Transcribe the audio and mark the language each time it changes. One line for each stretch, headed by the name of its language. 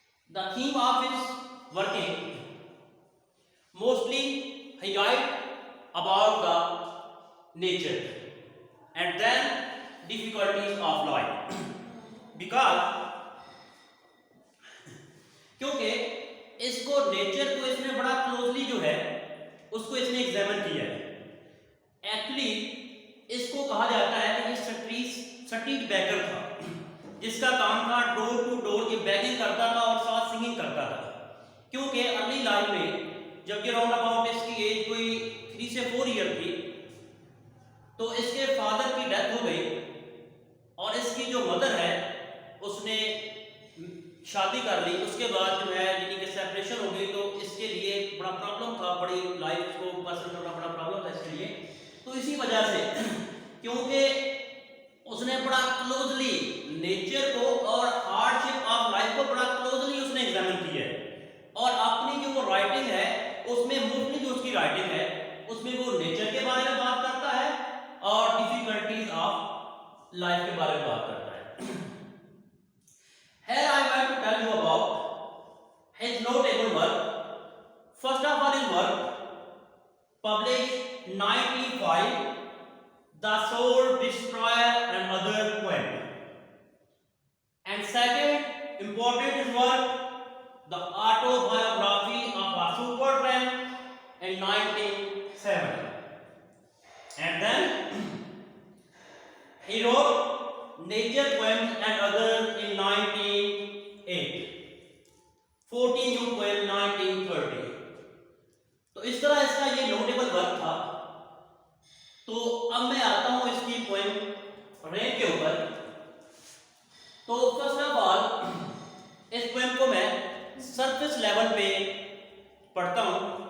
English: The theme of his working mostly he write about the nature and then difficulties of life
Hindi: क्योंकि इसको nature को इसने बड़ा closely जो है उसको इसने एग्जामिन किया है. एक्चुअली इसको कहा जाता है कि ये स्ट्रीट बैगर था जिसका काम था डोर टू डोर ये बैगिंग करता था और साथ सिंगिंग करता था. क्योंकि अर्ली लाइफ में जब ये राउंड अबाउट इसकी एज कोई 3 से 4 ईयर थी तो इसके फादर की डेथ हो गई और इसकी जो मदर है उसने शादी कर ली. उसके बाद जो है यानी कि सेपरेशन हो गई तो इसके लिए बड़ा प्रॉब्लम था, बड़ी लाइफ को पर्सन करना बड़ा प्रॉब्लम था इसके लिए. तो इसी वजह से क्योंकि उसने बड़ा क्लोजली नेचर को और हार्डशिप ऑफ लाइफ को बड़ा क्लोजली उसने एग्जामिन किया है और अपनी जो वो राइटिंग है उसमें मोस्टली जो उसकी राइटिंग है उसमें वो नेचर के बारे में बात करता है और डिफिकल्टीज ऑफ लाइफ के बारे में बात करता है.
English: Here I want to tell you about his notable work. First of all, his work published 1905, The Soul Destroyer and Other Poems. And second important his work, The Autobiography of a Supertramp in 1907. And then he wrote Nature Poems and Others in 1908, 14 June poem 1930.
Hindi: तो इस तरह इसका ये notable work था. तो अब मैं आता हूं इसकी पोएम रेन के ऊपर. तो फर्स्ट ऑफ ऑल इस पोएम को मैं सरफेस लेवल पे पढ़ता हूं.